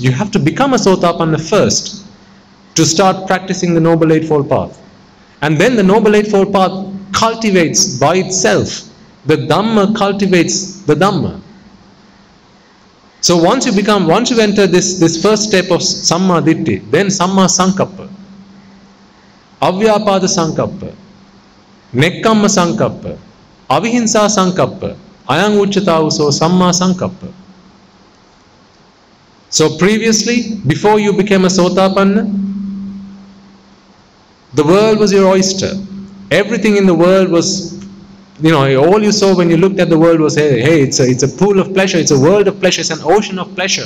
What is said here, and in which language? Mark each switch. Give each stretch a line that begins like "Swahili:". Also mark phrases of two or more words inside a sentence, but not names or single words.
English: You have to become a Sotapanna first to start practicing the Noble Eightfold Path. And then the Noble Eightfold Path cultivates by itself. The Dhamma cultivates the Dhamma. So once you enter this first step of
Pali: Samma Ditti, then Samma Sankappa, Avyapada Sankappa, Nekkamma Sankappa, Avihinsa Sankappa, Ayang Uchatauso Samma Sankappa.
English: So previously, before you became a Sotapanna, the world was your oyster. Everything in the world was, you know, all you saw when you looked at the world was, hey, it's a pool of pleasure, it's a world of pleasure, it's an ocean of pleasure.